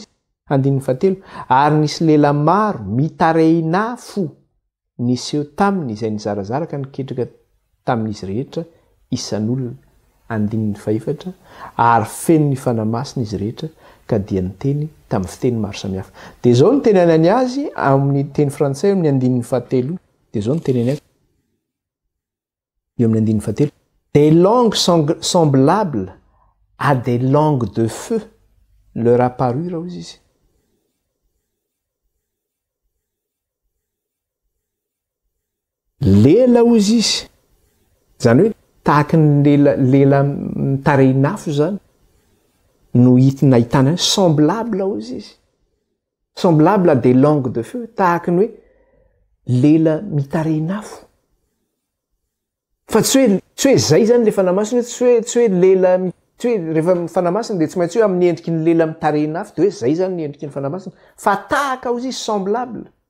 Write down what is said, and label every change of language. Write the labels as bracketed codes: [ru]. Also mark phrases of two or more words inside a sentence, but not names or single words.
[mg] Andininy fahatelo, ary nisy lehilahy maro mitarehina afo nisy eo taminy izay nizarazara ka niketraka tamin'izy rehetra isan'olona. Andininy fahaefatra, ary feno ny fanamasina izy rehetra ka dia niteny tamin'ny fiteny maro samihafa. De zao ny tenenany azy amin'ny teny frantsay amin'ny andininy fahatelo. De zao ny tenenany azy eo amin'ny andininy fahatelo. [fr] Des langues semblables à des langues de feu leur apparurent [mg] hozy izy. Lela hozy izy. Zany hoe tahaka ny lela mitarehina afo zany no nahitana semblable hozy izy. [fr] Semblable à des langues de feu, [mg] tahaka ny hoe lela mitarehina afo. Fa tsy hoe zay zany le fanamasina, tsy hoe lela, tsy hoe rehefa fanamasina de tsy maintsy hoe amin'ny endriky ny lela mitarehina afo de hoe zay zany ny endriky ny fanamasina, fa tahaka hozy izy semblable.